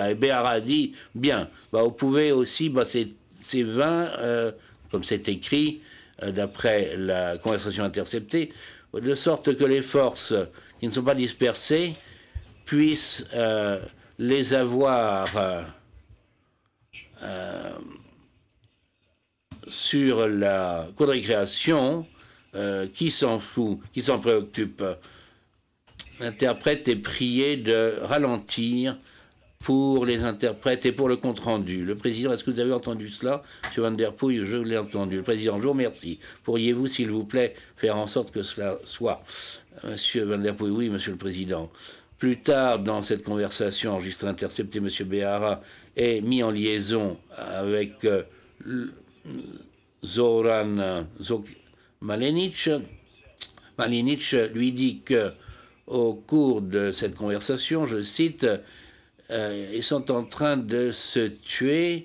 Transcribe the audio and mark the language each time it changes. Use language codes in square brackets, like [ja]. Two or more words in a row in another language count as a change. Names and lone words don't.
[fr] Et Béhara dit, bien, vous pouvez aussi, ces 20, comme c'est écrit, d'après la conversation interceptée, de sorte que les forces qui ne sont pas dispersées puissent les avoir sur la cour de récréation. Qui s'en fout, qui s'en préoccupe? L'interprète est prié de ralentir pour les interprètes et pour le compte-rendu. Le président, est-ce que vous avez entendu cela? M. Van Der Poel, je l'ai entendu. Le président, je vous remercie. Pourriez-vous, s'il vous plaît, faire en sorte que cela soit? M. Van Der Poel, oui, Monsieur le Président. Plus tard, dans cette conversation enregistrée interceptée, M. Béhara est mis en liaison avec Zoran Malenic lui dit que au cours de cette conversation, je cite, ils sont en train de se tuer.